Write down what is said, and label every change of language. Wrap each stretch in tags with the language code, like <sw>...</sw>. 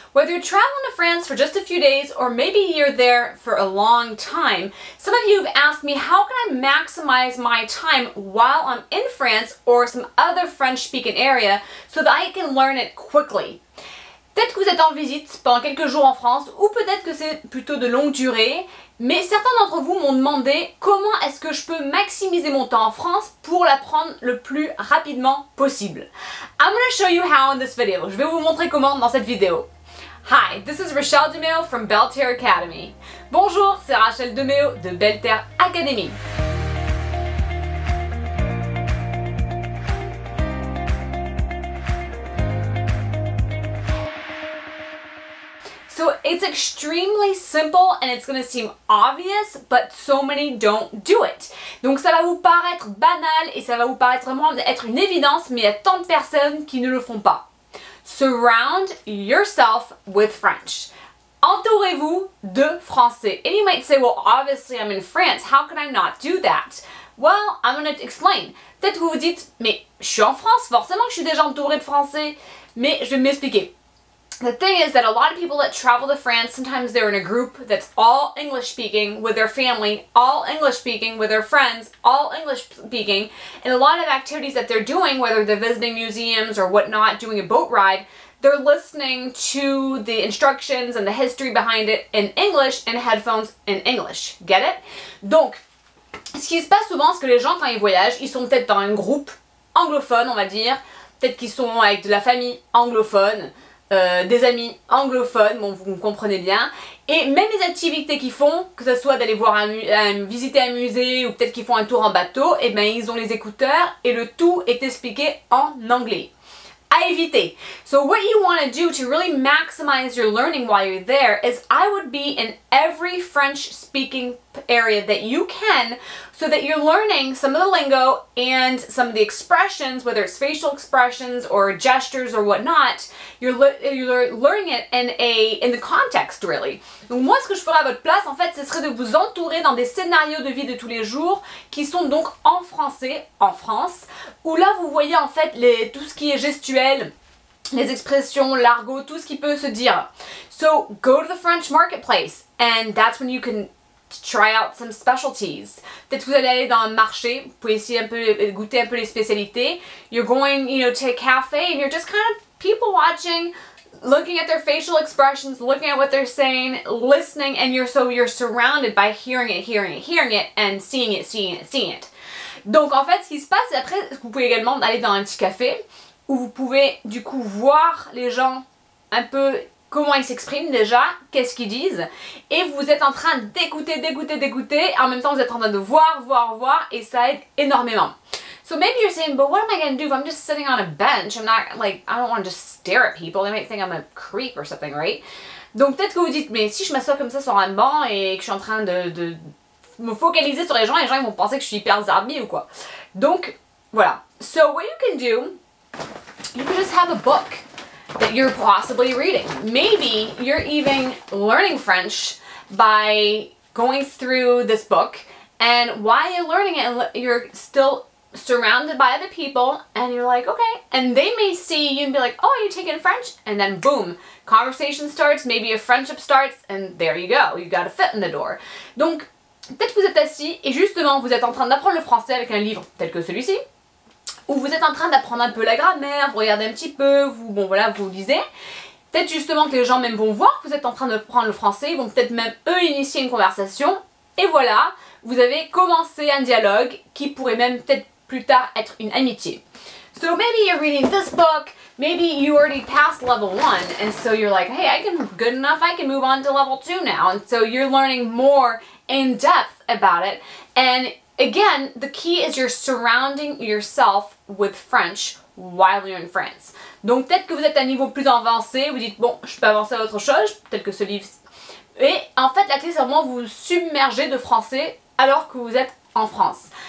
<en>Whether you're traveling to France for just a few days or maybe you're there for a long time, some of you have asked me how can I maximize my time while I'm in France or some other French-speaking area so that I can learn it quickly.</en> <fr>Peut-être que vous êtes en visite pendant quelques jours en France ou peut-être que c'est plutôt de longue durée, mais certains d'entre vous m'ont demandé comment est-ce que je peux maximiser mon temps en France pour l'apprendre le plus rapidement possible.</fr> <en>I'm going to show you how in this video.</en> <fr>Je vais vous montrer comment dans cette vidéo.</fr> <en>Hi, this is Rachelle DeMeo from Belle Terre Academy.</en> <fr>Bonjour, c'est Rachelle DeMeo de Belle Terre Academy.</fr> <en>So it's extremely simple and it's going to seem obvious, but so many don't do it.</en> <fr>Donc ça va vous paraître banal et ça va vous paraître vraiment être une évidence, mais il y a tant de personnes qui ne le font pas.</fr> <en>Surround yourself with French.</en> <fr>Entourez-vous de français.</fr> <en>And you might say, well, obviously I'm in France. How can I not do that? Well, I'm going to explain.</en> <fr>Peut-être que vous vous dites, mais je suis en France, forcément que je suis déjà entourée de français. Mais je vais m'expliquer.</fr> <en>The thing is that a lot of people that travel to France, sometimes they're in a group that's all English speaking with their family, all English speaking with their friends, all English speaking, and a lot of activities that they're doing, whether they're visiting museums or whatnot, doing a boat ride, they're listening to the instructions and the history behind it in English and headphones in English. Get it?</en> <fr>Donc, ce qui se passe souvent, c'est que les gens, quand ils voyagent, ils sont peut-être dans un groupe anglophone, on va dire, peut-être qu'ils sont avec de la famille anglophone, des amis anglophones, bon vous me comprenez bien, et même les activités qu'ils font, que ce soit d'aller voir visiter un musée ou peut-être qu'ils font un tour en bateau, et bien ils ont les écouteurs et le tout est expliqué en anglais. À éviter.</fr> <en>So what you want to do to really maximize your learning while you're there is I would be in every French speaking area that you can so that you're learning some of the lingo and some of the expressions, whether it's facial expressions or gestures or whatnot, you're learning it in the context really.</en> <fr>Donc moi ce que je ferais à votre place en fait ce serait de vous entourer dans des scénarios de vie de tous les jours qui sont donc en français, en France, où là vous voyez en fait tout ce qui est gestuel, les expressions, l'argot, tout ce qui peut se dire.</fr> <en>So go to the French marketplace and that's when you can try out some specialties.</en> <fr>Peut-être que vous allez aller dans un marché, vous pouvez essayer goûter un peu les spécialités.</fr> <en>You're going, to a cafe and you're just kind of people watching, looking at their facial expressions, looking at what they're saying, listening, and you're surrounded by hearing it, and seeing it.</en> <fr>Donc en fait, ce qui se passe, après, vous pouvez également aller dans un petit café où vous pouvez du coup voir les gens un peu comment ils s'expriment déjà, qu'est-ce qu'ils disent, et vous êtes en train d'écouter, en même temps vous êtes en train de voir, et ça aide énormément.</fr> <en>So maybe you're saying, but what am I going to do if I'm just sitting on a bench? I'm not, I don't want to just stare at people. They might think I'm a creep or something, right?</en> <fr>Donc peut-être que vous dites, mais si je m'assois comme ça sur un banc et que je suis en train de me focaliser sur les gens ils vont penser que je suis hyper zarbi ou quoi. Donc, voilà.</fr> <en>So what you can do, you can just have a book that you're possibly reading. Maybe you're even learning French by going through this book, and while you're learning it, you're still surrounded by other people, and you're like, okay, and they may see you and be like, oh, you're taking French, and then boom, conversation starts, maybe a friendship starts, and there you go, you got a foot in the door.</en> <fr>Donc, peut-être que vous êtes assis, et justement, vous êtes en train d'apprendre le français avec un livre tel que celui-ci, où vous êtes en train d'apprendre un peu la grammaire, vous regardez un petit peu, vous lisez. Peut-être justement que les gens même vont voir que vous êtes en train de prendre le français, ils vont peut-être même eux initier une conversation, et voilà, vous avez commencé un dialogue qui pourrait même peut-être plus tard être une amitié.</fr> <en>So maybe you're reading this book, maybe you already passed level 1, and so you're like, hey, good enough, I can move on to level 2 now, and so you're learning more in depth about it, and again, the key is you're surrounding yourself with French while you're in France.</en> <fr>Donc peut-être que vous êtes à un niveau plus avancé, vous dites bon, je peux avancer à autre chose, peut-être que ce livre... Et en fait, la clé c'est vraiment vous submerger de français alors que vous êtes en France.</fr>